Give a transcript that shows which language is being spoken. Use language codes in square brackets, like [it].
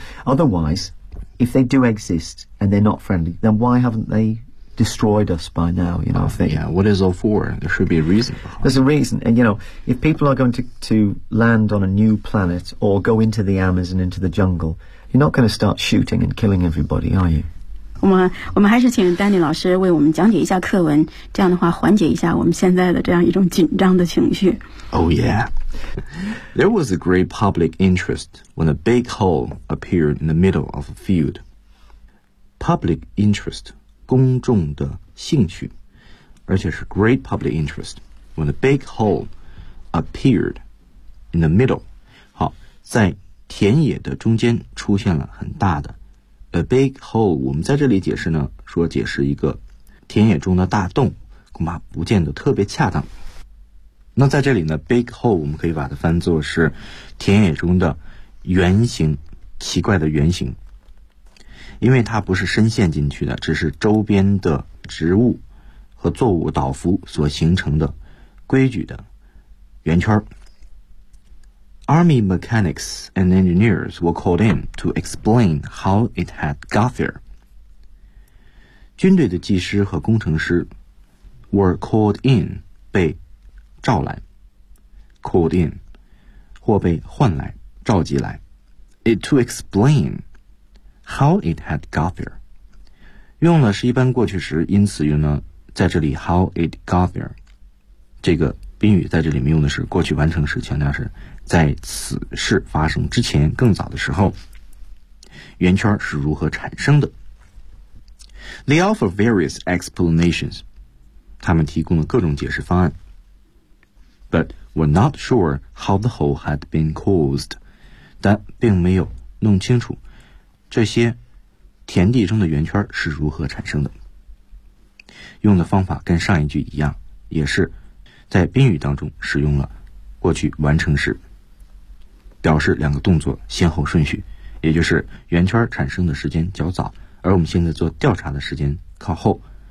[en] Otherwise, if they do exist and they're not friendly, then why haven't they... destroyed us by now, you know, Yeah, what is all for? There should be a reason. There's a reason. And, you know, if people are going to land on a new planet or go into the Amazon, into the jungle, you're not going to start shooting and killing everybody, are you? [zh] 我们还是请丹尼老师为我们讲解一下课文，这样的话缓解一下我们现在的这样一种紧张的情绪。 [en] Oh, yeah. There was a great public interest when a big hole appeared in the middle of a field. Public interest. [zh] 公众的兴趣，而且是 [en] great public interest. When a big hole appeared in the middle, [zh] 好，在田野的中间出现了很大的 [en] a big hole. [zh] 我们在这里解释呢，说解释一个田野中的大洞，恐怕不见得特别恰当。那在这里呢 ，big hole 我们可以把它翻作是田野中的圆形，奇怪的圆形。因为它不是深陷进去的，只是周边的植物和作物倒伏所形成的规矩的圆圈。 [en] Army mechanics and engineers were called in to explain how it had got there. [zh] 军队的技师和工程师 [en] were called in [zh] 被召来 [en] called in [zh] 或被唤来召集来 [en] it to explain. How it had got there. [zh] 用的是一般过去时，因此用呢，在这里 [en] how it got there. [zh] 这个宾语在这里面用的是过去完成时，强调是在此事发生之前更早的时候，圆圈是如何产生的。 [en] They offer various explanations. [zh] 他们提供了各种解释方案。 [en] But were not sure how the hole had been caused. [zh] 但并没有弄清楚这些田地中的圆圈是如何产生的。用的方法跟上一句一样，也是在宾语当中使用了过去完成时，表示两个动作先后顺序，也就是圆圈产生的时间较早，而我们现在做调查的时间靠后。